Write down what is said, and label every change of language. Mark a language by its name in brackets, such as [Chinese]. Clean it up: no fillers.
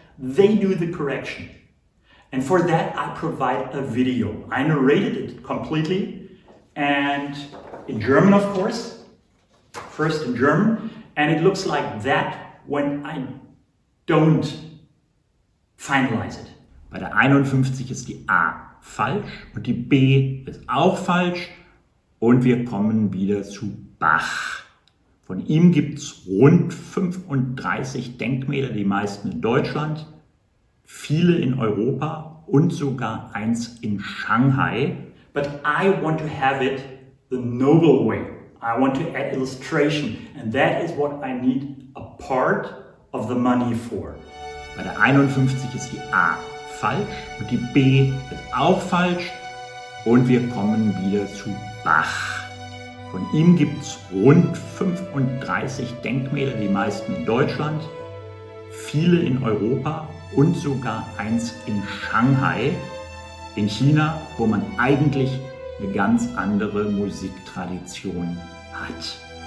[English] They do the correction. And for that, I provide a video. I narrated it completely, and in German, of course, first in German, and it looks like that when I don't finalize it. [German] Bei der 51 ist die A falsch und die B ist auch falsch, und wir kommen wieder zu Bach. Von ihm gibt es rund 35 Denkmäler, die meisten in Deutschland, viele in Europa und sogar eins in Shanghai. [English] But I want to have it the noble way. I want to add illustration, and that is what I need a part of the money for. [German] Bei der 51 ist die A falsch und die B ist auch falsch, und wir kommen wieder zu Bach. Von ihm gibt es rund 35 Denkmäler, die meisten in Deutschland, viele in Europa und sogar eins in Shanghai, in China, wo man eigentlich eine ganz andere Musiktradition hat.